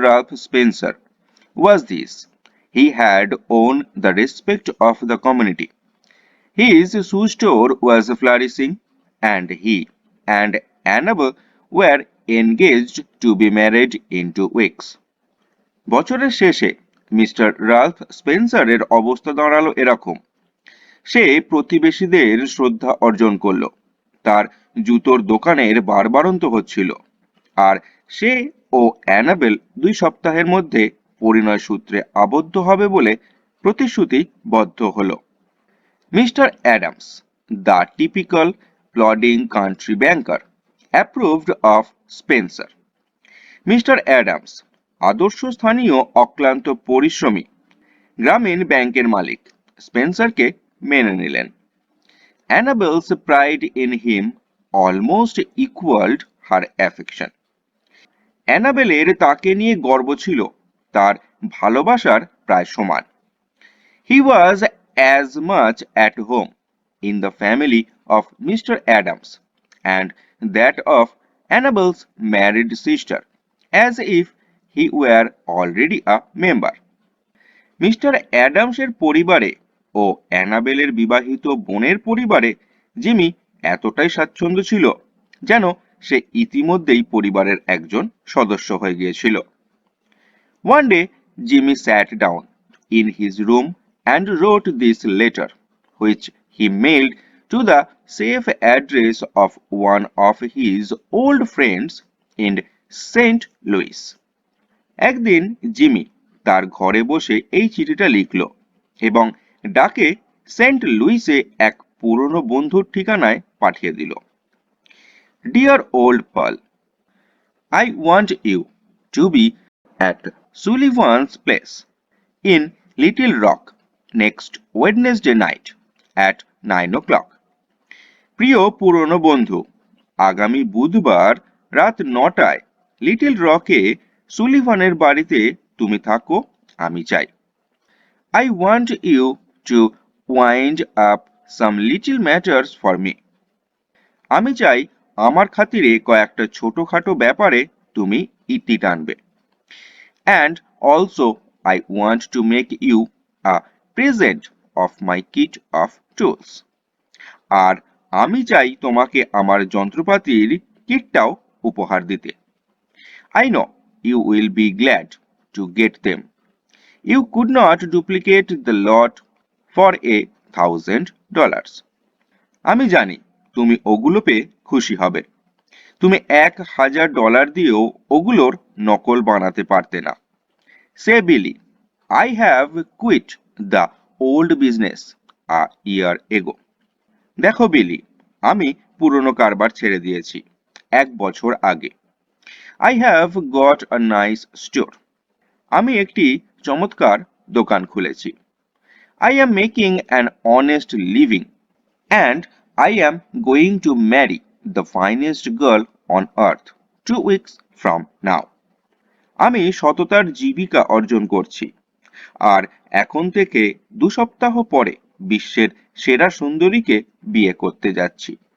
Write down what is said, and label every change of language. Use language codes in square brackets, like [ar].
[en] Ralph Spencer was this: he had won the respect of the community. His shoe store was flourishing, and he and Annabel were engaged to be married in 2 weeks. [bn] বছরের শেষে mister Ralph স্পেন্সারের অবস্থা দাঁড়ালো এরকম। সে প্রতিবেশীদের শ্রদ্ধা অর্জন করল, তার জুতোর দোকানের বারবারন্ত হচ্ছিল, আর সে ও অ্যানাবেল 2 সপ্তাহের মধ্যে পরিণয় সূত্রে আবদ্ধ হবে বলে প্রতিশ্রুতিবদ্ধ হলো। [en] Mr. Adams, the typical plodding country banker, approved of Spencer. [bn] Mister Adams, আদর্শ স্থানীয় অক্লান্ত পরিশ্রমী গ্রামীণ ব্যাংকের মালিক, স্পেন্সারকে মেনে নিলেন। [en] Annabel's pride in him almost equalled her affection. [bn] অ্যানাবেলের তাকে নিয়ে গর্ব ছিল তার ভালোবাসার প্রায় সমান। [en] He was as much at home in the family of Mr. Adams and that of Annabel's married sister as if he were already a member. [bn] Mister অ্যাডামসের পরিবারে ও অ্যানাবেলের বিবাহিত বোনের পরিবারে জিমি এতটাই স্বাচ্ছন্দ্য ছিল যেন সে ইতিমধ্যেই পরিবারের একজন সদস্য হয়ে গিয়েছিল। [en] One day, Jimmy sat down in his room and wrote this letter, which he mailed to the safe address of one of his old friends in St. Louis. [bn] একদিন জিমি তার ঘরে বসে এই চিঠিটা লিখল এবং ডাকে সেন্ট লুইসে এক পুরনো বন্ধুর ঠিকানায় পাঠিয়ে দিল। [en] Dear old pal, I want you to be at Sullivan's place in Little Rock next Wednesday night at 9 o'clock. [bn] প্রিয় পুরনো বন্ধু, আগামী বুধবার রাত 9টায় লিটল রকে সুলিভানের বাড়িতে তুমি থাকো, আমি চাই। [en] I want you to wind up some little matters for me. [bn] আমি চাই আমার খাতিরে কয়েকটা ছোটখাটো ব্যাপারে তুমি ইতি টানবে। [en] And also I want to make you a present of my kit of tools. [bn] আর আমি চাই তোমাকে আমার যন্ত্রপাতির কিটটাও উপহার দিতে। [en] I know you will be glad to get them. You could not duplicate the lot for $1,000. [bn] আমি জানি তুমি ওগুলো পেয়ে খুশি হবে। তুমি $1,000 দিয়েও ওগুলোর নকল বানাতে পারতে না। [en] Say Billy, I have quit the old business a year ago. [bn] দেখো বিলি, আমি পুরনো কারবার ছেড়ে দিয়েছি 1 বছর আগে। [en] I have got a nice store. [bn] আমি একটি চমৎকার দোকান খুলেছি। [en] I am making an honest living and I am going to marry the finest girl on earth 2 weeks from now. [bn] আমি সততার জীবিকা অর্জন করছি, আর এখন থেকে 2 সপ্তাহ পরে বিশ্বের সেরা সুন্দরীকে বিয়ে করতে যাচ্ছি।